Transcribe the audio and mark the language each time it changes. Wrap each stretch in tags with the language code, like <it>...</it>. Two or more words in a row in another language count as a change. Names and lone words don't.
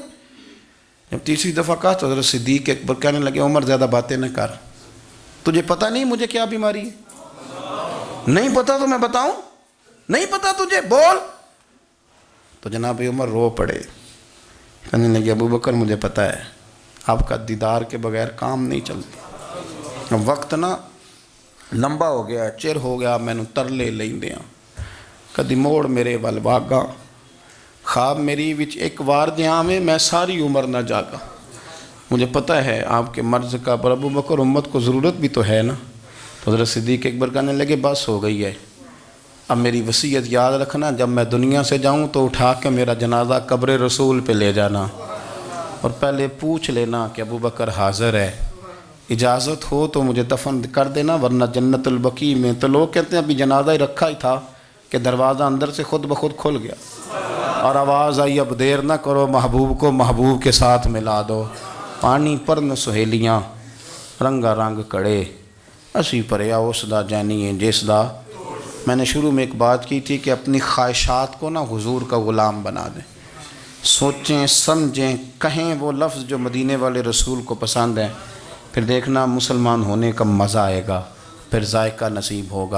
<ur>جب تیسری دفعہ کہا تو حضرت صدیق اکبر کہنے لگے عمر زیادہ باتیں نہ کر، تجھے پتہ نہیں مجھے کیا بیماری ہے؟ نہیں پتہ تو میں بتاؤں؟ نہیں پتہ تجھے، بول۔ تو جناب عمر رو پڑے، کہنے لگے ابو بکر مجھے پتہ ہے، آپ کا دیدار کے بغیر کام نہیں چلتا، وقت نا لمبا ہو گیا، چر ہو گیا،</ur> <pa>مینوں ترلے لیندیاں، کدی موڑ میرے ول واگا، خواب میری وچ ایک وار دیاں میں میں ساری عمر نہ جاگا،</pa> <ur>مجھے پتہ ہے آپ کے مرض کا، پر ابو بکر امت کو ضرورت بھی تو ہے نا۔ تو حضرت صدیق اکبر کہنے لگے بس ہو گئی ہے، اب میری وصیت یاد رکھنا، جب میں دنیا سے جاؤں تو اٹھا کے میرا جنازہ قبر رسول پہ لے جانا، اور پہلے پوچھ لینا کہ ابو بکر حاضر ہے، اجازت ہو تو مجھے دفن کر دینا، ورنہ جنت البقیع میں۔ تو لوگ کہتے ہیں ابھی جنازہ ہی رکھا ہی تھا، کہ دروازہ اندر سے خود بخود کھل گیا اور آواز آئی اب دیر نہ کرو محبوب کو محبوب کے ساتھ ملا دو.</ur> <pa>پانی پرن سہیلیاں رنگا رنگ کڑے اسی پریا اس دا جانیے جس دا.</pa> <ur>میں نے شروع میں ایک بات کی تھی کہ اپنی خواہشات کو نا حضور کا غلام بنا دیں. سوچیں سمجھیں کہیں وہ لفظ جو مدینے والے رسول کو پسند ہیں. پھر دیکھنا مسلمان ہونے کا مزہ آئے گا, پھر ذائقہ نصیب ہوگا.</ur>